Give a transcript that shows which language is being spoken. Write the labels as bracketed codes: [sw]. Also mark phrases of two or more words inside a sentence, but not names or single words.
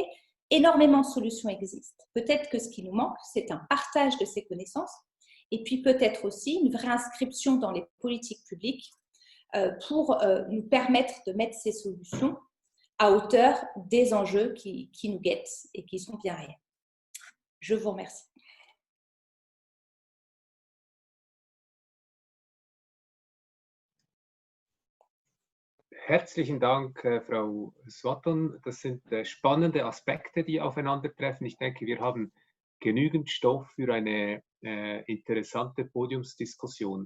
[fr] Énormément de solutions existent. Peut-être que ce qui nous manque, c'est un partage de ces connaissances et puis peut-être aussi une vraie inscription dans les politiques publiques pour nous permettre de mettre ces solutions à hauteur des enjeux qui nous guettent et qui sont bien réels. Je vous remercie. [de] Herzlichen Dank, Frau Swatton. Das sind spannende Aspekte, die aufeinandertreffen. Ich denke, wir haben genügend Stoff für eine interessante Podiumsdiskussion.